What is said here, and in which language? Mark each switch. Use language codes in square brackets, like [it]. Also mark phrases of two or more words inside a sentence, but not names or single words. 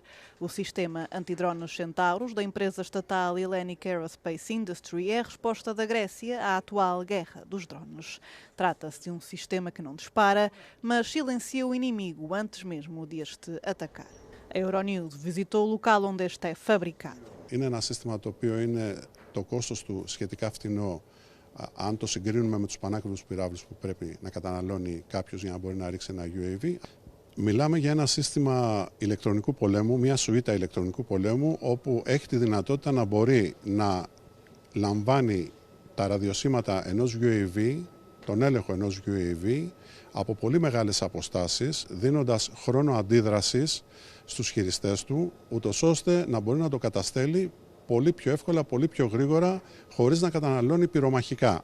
[pt] O sistema antidrones Centauros, da empresa estatal Hellenic Aerospace Industry, é a resposta da Grécia à atual guerra dos drones. Trata-se de um sistema que não dispara, mas silencia o inimigo antes mesmo de este atacar. A Euronews visitou o local onde este é fabricado. [el] Είναι ένα σύστημα το οποίο είναι το κόστος του σχετικά φτηνό. Αν το συγκρίνουμε με τους πανάκριβους πυράβλους που πρέπει να καταναλώνει κάποιος για να μπορεί να ρίξει ένα UAV, μιλάμε για ένα σύστημα ηλεκτρονικού πολέμου, μια σουίτα ηλεκτρονικού πολέμου, όπου έχει τη δυνατότητα να μπορεί να λαμβάνει τα ραδιοσύματα ενός UAV, τον έλεγχο ενός UAV, από πολύ μεγάλες αποστάσεις, δίνοντας χρόνο αντίδρασης στους χειριστές του, ούτως ώστε να μπορεί να το καταστέλει πολύ πιο εύκολα, πολύ πιο γρήγορα, χωρίς να καταναλώνει πυρομαχικά.